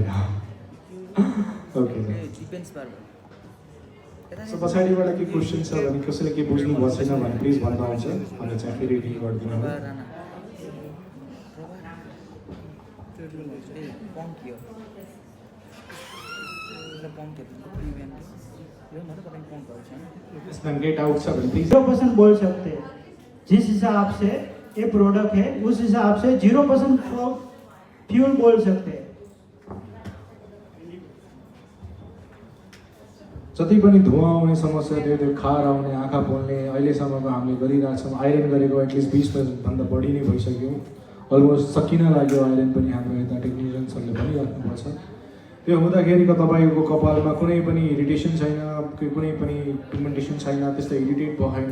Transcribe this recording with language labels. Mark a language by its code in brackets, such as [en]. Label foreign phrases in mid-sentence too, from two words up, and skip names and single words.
[ne] ओके सो पछाडिबाट के क्वेसन छ भने कसैले के बुझ्नु भएको छैन भने प्लिज भन्दा हुन्छ अनि चाहिँ फेरि रिडिङ गरिदिनु होला। केही डाउट छ भने प्लिज [hi] 0% बोल सकते हैं। जिस हिसाब से ये प्रोडक्ट है उस हिसाब से 0% फ्यूल बोल सकते हैं। [ne] जति पनि धुवा आउने समस्या थियो, त्यो खार आउने, आँखा पोल्ने अहिलेसम्मको हामीले गरिरहेको छौँ। आइरन गरेको एटलिस्ट 20%भन्दा बढी नै भइसक्यो। अलमोस्ट सकिन लाग्यो आइरन पनि। हाम्रो यता टेक्निसियन्सहरूले भनिराख्नुपर्छ। त्यो हुँदाखेरिको तपाईँको कपालमा कुनै पनि इरिटेसन छैन, कुनै पनि पिगमेन्टेसन छैन, त्यस्तो इरिटेट भएन।